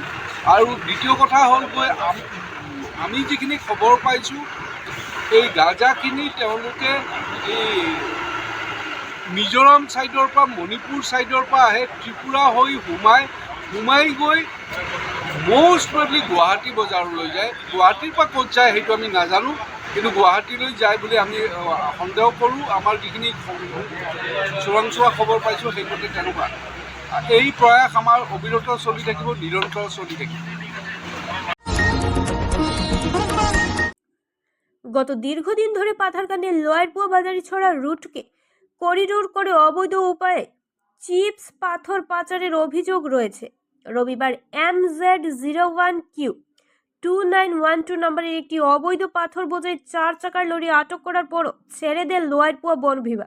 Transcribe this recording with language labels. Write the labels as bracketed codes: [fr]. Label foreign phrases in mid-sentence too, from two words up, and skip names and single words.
[as] আৰু দ্বিতীয় কথা হ'ল গৈ আমি যিখিনি খবৰ পাইছোঁ, এই গাঁজাখিনি তেওঁলোকে এই মিজোৰাম ছাইডৰ পৰা, মণিপুৰ ছাইডৰ পৰা আহে, ত্ৰিপুৰা হৈ সোমাই গৈ [en] most probably [as] গুৱাহাটী বজাৰলৈ যায়। গুৱাহাটীৰ পৰা ক'ত যায় সেইটো আমি নাজানো, কিন্তু গুৱাহাটীলৈ যায় বুলি আমি সন্দেহ কৰোঁ। আমাৰ যিখিনি চোৰাংচোৱা খবৰ পাইছোঁ সেইমতে তেনেকুৱা। এই প্ৰয়াস আমাৰ অবিৰত চলি থাকিব, নিৰন্তৰ চলি থাকিব। [bn] গত দীর্ঘদিন ধরে পাথারকান্দির লয়ারপুয়া বাজারিছড়া রুটকে করিডোর করে অবৈধ উপায়ে চিপস পাথর পাচারের অভিযোগ রয়েছে। রবিবার MZ01Q2912 নম্বরের একটি অবৈধ পাথর বোঝাই 4 চাকার লরি আটক করার পরও ছেড়ে দেন লয়ারপুয়া বন বিভাগ।